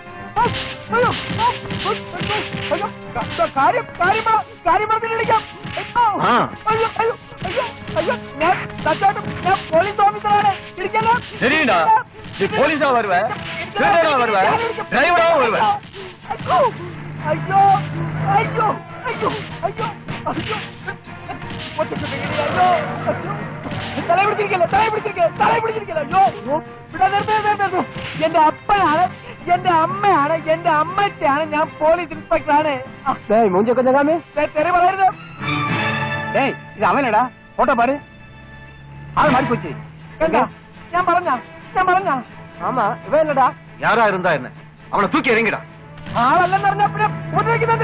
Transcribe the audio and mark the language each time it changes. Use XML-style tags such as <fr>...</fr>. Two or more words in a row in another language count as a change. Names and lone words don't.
<ta>சரிடா, நீ போலீஸா வருவ, திருடனா வருவ, டிரைவரா வருவ.</ta> <ml>ஐயோ ஐயோ ஐயோ ஐயோ ஐயோ തല പിടിച്ചിരിക്കല്ലോ. എന്റെ അപ്പനാണ്, എന്റെ അമ്മയാണ്, എന്റെ അമ്മച്ചാണ്, ഞാൻ പോലീസ് ഇൻസ്പെക്ടറാണ്. തെറി പറയരുത്. ഇത് അവനടാ, ഫോട്ടോ പാട്. ആൾ മാറിപ്പോയി. ഞാൻ പറഞ്ഞ ആമാ ഇവല്ലടാ.</ml> <ta>யாரா இருந்தா என்ன, அவனை தூக்கி இறங்கிடா.</ta> <ml>ആളല്ലെന്ന് പറഞ്ഞാ പിന്നെ ഉപദ്രവിക്കുന്നെന്തിന്?</ml>